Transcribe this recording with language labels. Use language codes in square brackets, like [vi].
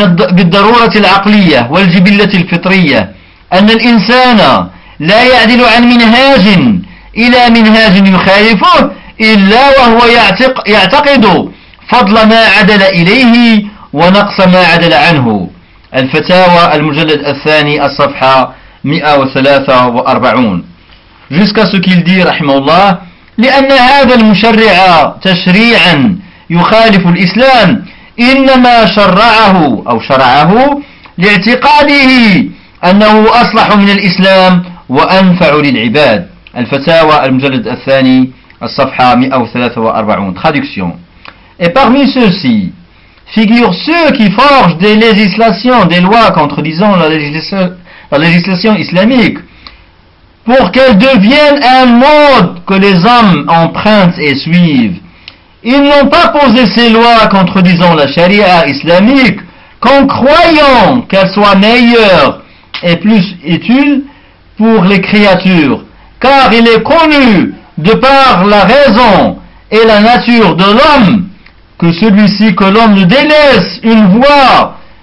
[ar] بالضرورة العقلية والجبلة الفطرية أن الإنسان لا يعدل عن منهاج إلى منهاج يخالفه إلا وهو يعتقد فضل ما عدل إليه ونقص ما عدل عنه. الفتاوى المجلد الثاني الصفحة 143. [fr] Jusqu'à ce qu'il dit, rahimahullah, [ar] لأن هذا المشرع تشريعا يخالف الإسلام، إنما شرعه أو شرعه لاعتقاده أنه أصلح من الإسلام وأنفع للعباد. الفتاوى المجلد الثاني الصفحة 143. [fr] Traduction. Et parmi ceux-ci figurent ceux qui forgent des législations, des lois contredisant la législation islamique pour qu'elle devienne un mode que les hommes empruntent et suivent. Ils n'ont pas posé ces lois contredisant la charia islamique qu'en croyant qu'elles soient meilleures et plus utiles pour les créatures, car il est connu de par la raison et la nature de l'homme que celui-ci, que l'homme ne délaisse une voie